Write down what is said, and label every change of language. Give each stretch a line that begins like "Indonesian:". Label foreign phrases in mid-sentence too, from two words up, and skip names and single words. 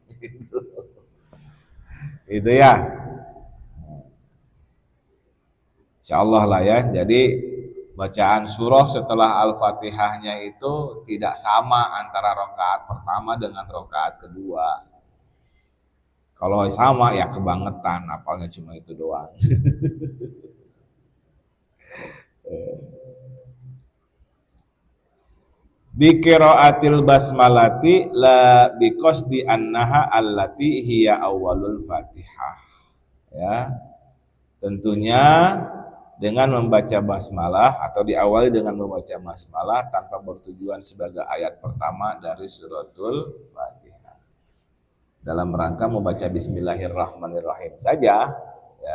Indonesian: Itu ya. Insyaallah lah ya. Jadi bacaan surah setelah Al-Fatihahnya itu tidak sama antara rakaat pertama dengan rakaat kedua. Kalau sama ya kebangetan, hafalnya cuma itu doang.
Arabic: بقراءة البسملة لا بقصد أنها التي هي أول الفاتحة.
Indonesian: Ya. Tentunya dengan membaca basmalah atau diawali dengan membaca basmalah tanpa bertujuan sebagai ayat pertama dari suratul Fatihah. Dalam rangka membaca bismillahirrahmanirrahim saja, ya.